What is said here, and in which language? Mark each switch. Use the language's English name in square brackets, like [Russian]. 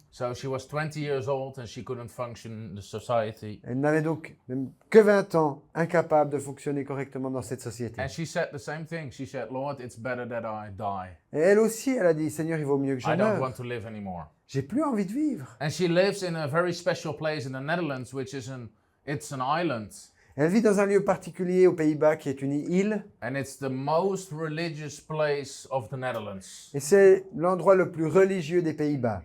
[English] So she was 20 years old and she couldn't function in the society. [French] Elle n'avait donc même que 20 ans, incapable de fonctionner correctement dans cette société. [English] And she said the same thing. She said, Lord, it's better that I die. [French] Et elle aussi, elle a dit, Seigneur, il vaut mieux que je [English] I don't [French] meure. [English] want to live anymore. [French] J'ai plus envie de vivre. [English] And she lives in a very special place in the Netherlands, which is it's an island. [French] Elle vit dans un lieu particulier aux Pays-Bas qui est une île. [English] And it's the most religious place of the Netherlands. [French] Et c'est l'endroit le plus religieux des Pays-Bas.